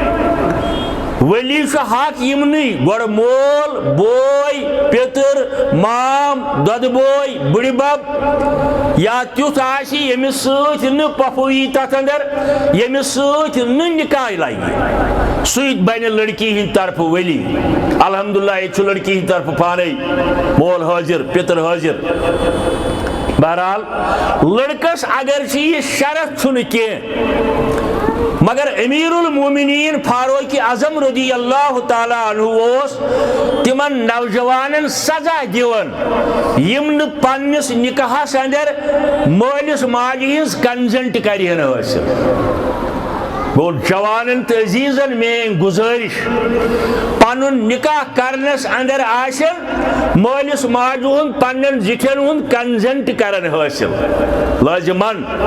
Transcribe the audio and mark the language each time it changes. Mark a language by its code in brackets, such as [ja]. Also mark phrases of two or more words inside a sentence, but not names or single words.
[ks] ولی چھُ حق یِمنٕے گۄڈٕ مول بوے پیتٕر مام دۄدٕ بوے بٕڈِبب یا تیُتھ آسہِ ییٚمِس سۭتۍ نہٕ پۄپھٕ یی تتھ اندر ییٚمِس سۭتۍ نہٕ نکاح لگہِ سُے بنہِ لڑکی ہٕنٛدِ طرفہٕ ولی الحمدللہ ییٚتہِ چھُ لڑکی ہٕنٛدِ طرفہٕ پانے مول حٲضر پیتٕر حٲضر بہرحال لڑکس اگر چھِ یہِ شرط چھُنہٕ کینٛہہ مگر امیر المومنین فاروق اعظم [ar] رضی اللہ تعالیٰ عنہ [ks] اوس تمن نوجوانن سزا دِوان یم نہٕ پننس نکاحس اندر مٲلِس ماجہِ ہٕنٛز کنزنٹ کرِہن حٲصِل گوٚو جوانن تہٕ عزیزن میٲنۍ گُزٲرِش پنُن نکاح کرنس اندر آسن مٲلِس ماجہِ ہُنٛد پننٮ۪ن زِٹھٮ۪ن ہُنٛد کنزنٹ کرن حٲصِل لٲزِمن